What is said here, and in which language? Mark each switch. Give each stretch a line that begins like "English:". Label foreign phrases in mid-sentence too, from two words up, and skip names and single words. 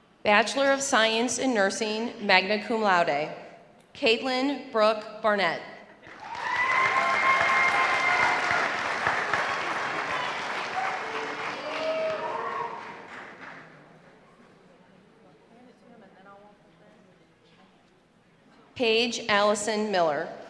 English: Bachelor of Science in Nursing,
Latin: magna cum laude,
English: Caitlin Brooke Barnett. Paige Allison Miller.